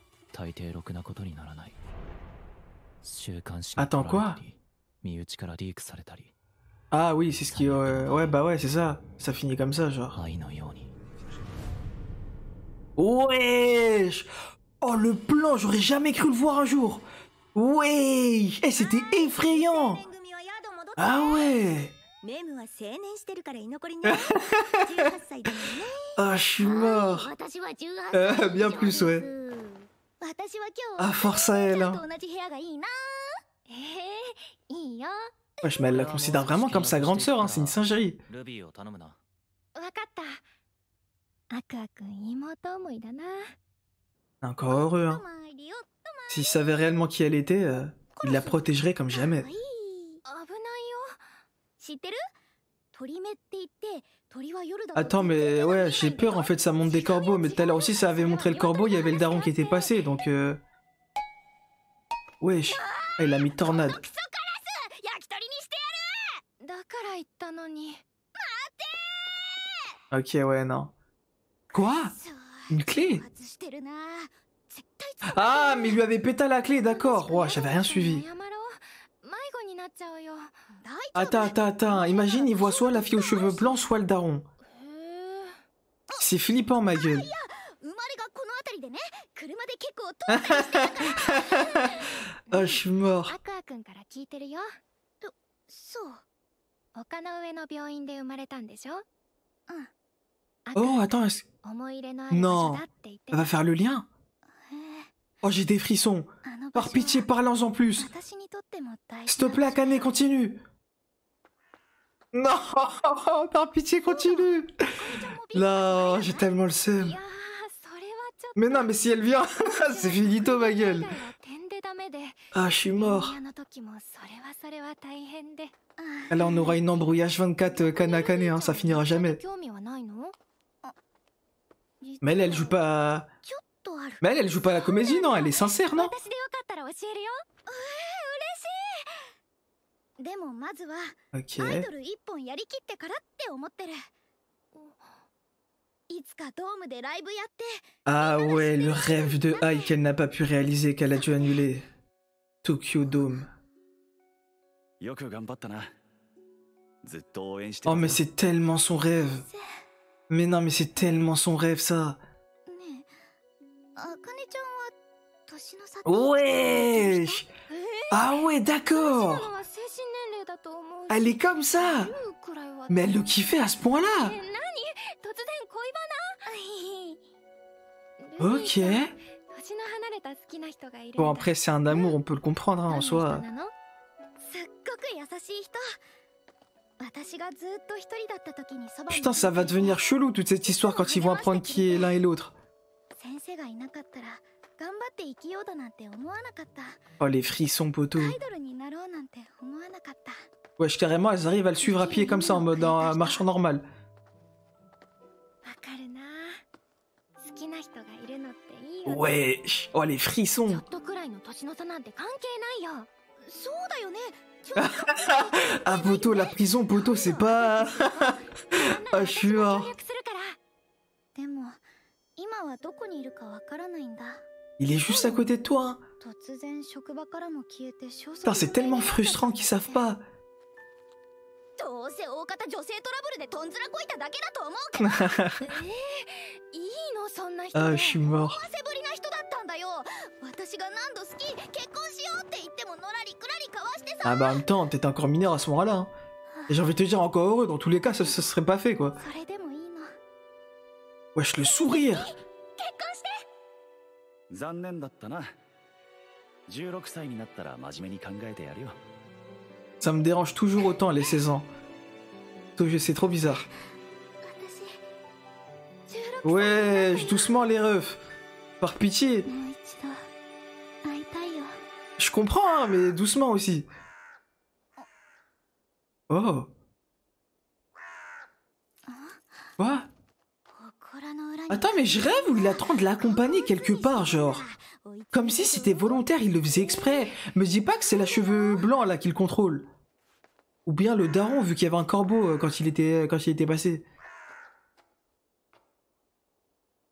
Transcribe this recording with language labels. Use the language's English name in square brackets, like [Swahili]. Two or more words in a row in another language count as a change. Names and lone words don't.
[Japanese] 大抵ろくなことにならない。週刊誌 [French] Attends, quoi? [Japanese] 身内からリークされたり。 [French] Ah oui, c'est ce qui... ouais, bah ouais, c'est ça. Ça finit comme ça, genre. [Japanese] 愛のように。 [French] Wesh! Oh, le plan, j'aurais jamais cru le voir un jour. Ouais! Eh, c'était effrayant! [Japanese] 青年組は宿戻って [French] Ah ouais! [Japanese] メムは成年してるから居残りね18歳だもんね [French] Ah, je suis mort. [Japanese] 私は18歳 [French] Bien plus, ouais. [Japanese] 私は今 [French] Ah, [Japanese] 日 [French] force à elle, [Japanese] ちゃん [French] hein. [Japanese] と同じ部屋がいいな。いいよ。 [French] Wesh, mais elle la considère vraiment comme sa grande sœur, hein. C'est une singerie. [Japanese] ルビーを頼むな。わかったアクアくん妹思いだな [French] Encore heureux, hein. S'il savait réellement qui elle était, il la protégerait comme jamais. [Japanese] 危ないよ知ってる？鳥目って言って鳥は夜だ [French] Attends, mais ouais, j'ai peur en fait, ça monte des corbeaux. Mais tout à l'heure aussi, ça avait montré le corbeau, il y avait le daron qui était passé, donc wesh, ah, il a mis tornade. [Japanese] 焼き鳥にしてだから言ったのに [French] Ok, ouais, non. Quoi? [Japanese] やる。 [French] Une clé? [Japanese] 外してるな。絶対 [French] Ah, mais il lui avait pété la clé, d'accord. Ouais, j'avais rien suivi. [Japanese] 謝ろう迷子になっちゃうよ [French] Attends. Imagine, il voit soit la fille aux cheveux blancs, soit le daron. [Japanese] へえ [French] C'est flippant, ma gueule. [Japanese] 生まれがこの辺りでね、車で結構通ったりして [French] Ah, je suis mort. [Japanese] アクアくんから聞いてるよそう。丘の上の病院で生まれたんでしょうん。 [French] Oh, attends, [Japanese] 思い入れのある場所だって言って [French] elle va faire le lien? [Japanese] へえ [French] Oh, j'ai des frissons. [Japanese] あの場 [French] Par [Japanese] 所は [French] pitié, parlons-en plus. [Japanese] 私にとっても大 [French] S'il [Japanese] 事 [French] te plaît, Akane, continue. Non, par pitié, continue. Non, j'ai tellement le [Japanese] い [French] seum. [Japanese] やーそれはちょっと [French] Mais non, mais si elle vient, c'est finito, ma gueule. [Japanese] 点でダメで [French] Ah, je suis mort. [Japanese] 恋愛の時もそれは大変で [French] Là, on aura une embrouillage 24 Kanakane, hein, ça finira jamais. [Japanese] 興味はないの [French] Mais elle joue pas... [Japanese] ちょっとある。 [French] Mais elle joue pas la comédie, non? Elle est sincère, non? [Japanese] 私でよかったら教えるよでもまずは [French] Ok. [Japanese] アイドル一本やりきってからって思ってる。いつかドームでライブやって [French] Ah ouais, le rêve de Ai qu'elle n'a pas pu réaliser, qu'elle a dû annuler. Tokyo Dome. [Japanese] よく頑張ったな。ずっと応援してた [French] Oh, [Japanese] ぞ [French] mais c'est tellement son rêve. Mais non, mais c'est tellement son rêve, ça. [Japanese] ねえ、あかねちゃんは年の差って [French] Wesh! Ah ouais, [Japanese] 今 [French] d'accord. [Japanese] のは精神年齢だと思うし [French] Elle est comme ça. [Japanese] 言うくらいは [French] Mais elle le kiffait à ce point-là. [Japanese] 何突然恋バナ [French] Ok. [Japanese] 年の離れた好きな人がいるんだ [French] Bon, après, c'est un amour, on peut le comprendre, hein, en [Japanese] どんな人 [French] soi. [Japanese] すっなのごく優しい人。私がずっと一人だった時にそばに [French] Putain, ça va devenir chelou, toute cette histoire, quand ils vont apprendre qui est l'un et l'autre. [Japanese] 先生がいなかったら頑張って生きようだなんて思わなかった。 [French] Oh, les frissons, poteau. [Japanese] アイドルになろうなんて思わなかった。 [French] Wesh, carrément, elles arrivent à le suivre à pied comme ça, en mode en marchant normal. [Japanese] わかるな好きな人がいるのっていいよね [French] Wesh. Oh, les [Japanese] ちょ [French] frissons. [Japanese] っとくらいの年の差なんて関係ないよそうだよね。 [French] Ah, poteau, la prison, poteau, c'est pas... Ah, je suis [Japanese] 協 [French] mort. [Japanese] 力するからでも今はどこにいるかわからないんだ。 [French] Il est juste à côté de toi, hein. [Japanese] 突然職場からも消えて消息 [French] Putain, c'est tellement frustrant qu'ils savent pas. [Japanese] どうせ大方女性トラブルでとんずらこいただけだと思うけどいいのそんな人 [French] Ah, [Japanese] で [French] je suis mort. [Japanese] 汗ぶりな人だったんだよ。私が何度好き結婚しようって言ってものらりくらりかわしてさ。 [French] Ah bah en même temps, t'étais encore mineur à ce moment-là. Hein. Et j'ai envie de te dire encore heureux, dans tous les cas, ça serait pas fait, quoi. [Japanese] それでもいいの。 [French] Wesh, le sourire. [Japanese] 結婚して。残念だったな。16歳になったら真面目に考えてやるよ。 [French] Ça me dérange toujours autant, les 16 ans. C'est trop bizarre. [Japanese] 私16 [French] Wesh, doucement les refs. Par pitié. [Japanese] もう一度会いたいよ。 [French] Je comprends, hein, mais doucement aussi. Oh. Quoi? [Japanese] 心の裏に [French] Attends, mais je rêve ou il attend de l'accompagner quelque part, genre. Comme si c'était volontaire, il le faisait exprès. Me dis pas que c'est la cheveux blancs là qui le contrôle. Ou bien le daron, vu qu'il y avait un corbeau quand il était passé. Ouais.